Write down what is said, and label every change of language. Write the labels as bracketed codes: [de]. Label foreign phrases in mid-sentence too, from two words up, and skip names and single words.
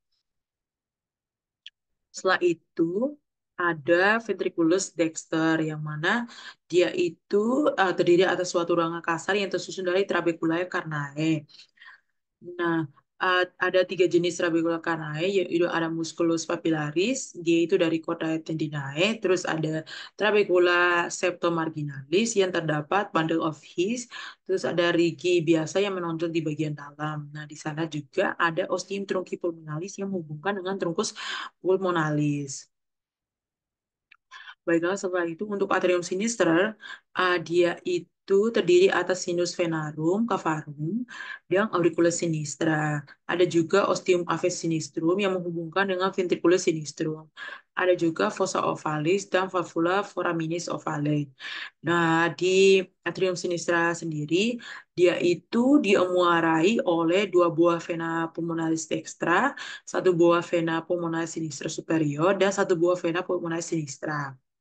[id] Setelah itu ada [la] ventriculus dexter, [id] yang mana dia itu terdiri atas suatu ruangan kasar yang tersusun dari [la] trabeculae carnae. [id] Nah, ada tiga jenis [la] trabecula carnae, [id] yaitu ada [la] musculus papillaris, [id] dia itu dari [la] chordae tendinae, [id] terus ada [la] trabecula septomarginalis [id] yang terdapat [en] bundle of His, [id] terus ada rigi biasa yang menonjol di bagian dalam. Nah, di sana juga ada [la] ostium trunci pulmonalis [id] yang menghubungkan dengan [la] truncus pulmonalis. [id] Baiklah, setelah itu untuk [la] atrium sinister, [id] dia itu terdiri atas [la] sinus venarum, cavarum, [id] dan [la] auriculus sinistra. [id] Ada juga [la] ostium aves sinistrum [id] yang menghubungkan dengan [la] ventriculus sinistrum. [id] Ada juga [la] fossa ovalis [id] dan [la] valvula foraminis ovale. [id] Nah, di [la] atrium sinistra [id] sendiri, dia itu dimuarai oleh dua buah [la] vena pulmonalis dextra, [id] satu buah [la] vena pulmonalis sinistra superior, [id] dan satu buah [la] vena pulmonalis sinistra.